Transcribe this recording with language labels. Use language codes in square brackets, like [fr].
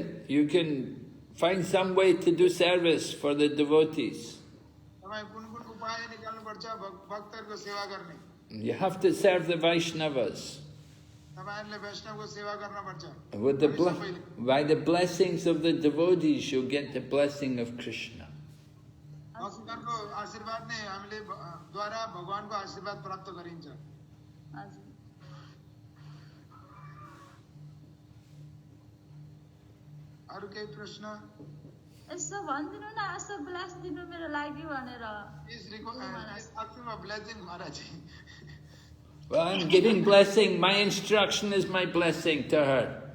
[en] You can find some way to do service for the devotees. [ne] तपाईँ कुन कुन उपाय निकाल्नुपर्छ भक्तहरूको सेवा गर्ने. [en] You have to serve the Vaishnavas. [ne] तपाईहरुले वैष्णवको सेवा गर्नुपर्छ. [en] By the blessings of the devotees, you'll get the blessing of Krishna. [ne] भक्तहरूको आशीर्वाद नै हामीले द्वारा भगवानको आशीर्वाद प्राप्त गरिन्छ. अरु केही प्रश्न? यसो भन्दिनु न यसो ब्लेस दिनु मेरो लागि भनेर. [en] Please ask him a blessing, Maharaji. Well, I'm giving blessing. My instruction is my blessing to her.